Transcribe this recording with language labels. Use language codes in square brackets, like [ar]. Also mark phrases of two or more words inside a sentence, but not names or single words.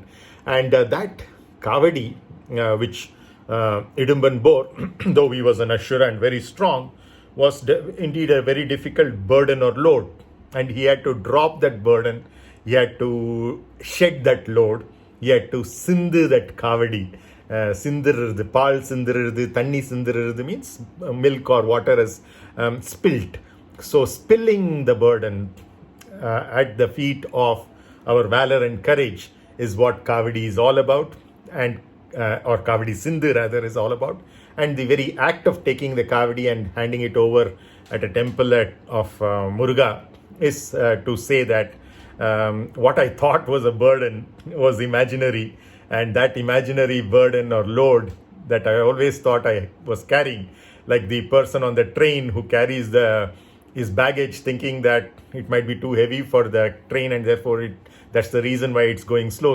[en] And that kāvaDi, which Idumban bore, though he was an Ashura and very strong, was indeed a very difficult burden or load. And he had to drop that burden, he had to shed that load, he had to sindu that kāvaDi. [ta] சிந்திருது, பால் சிந்திருது, தண்ணி சிந்திருது [en] means milk or water is spilt. So spilling the burden at the feet of our valor and courage is what kāvaDi is all about, and or [ta] காவடி சிந்து [en] rather is all about. And the very act of taking the kāvaDi and handing it over at a temple of Murugā is to say that what I thought was a burden was imaginary, and that imaginary burden or load that I always thought I was carrying, like the person on the train who carries his baggage thinking that it might be too heavy for the train, and therefore that's the reason why it's going slow.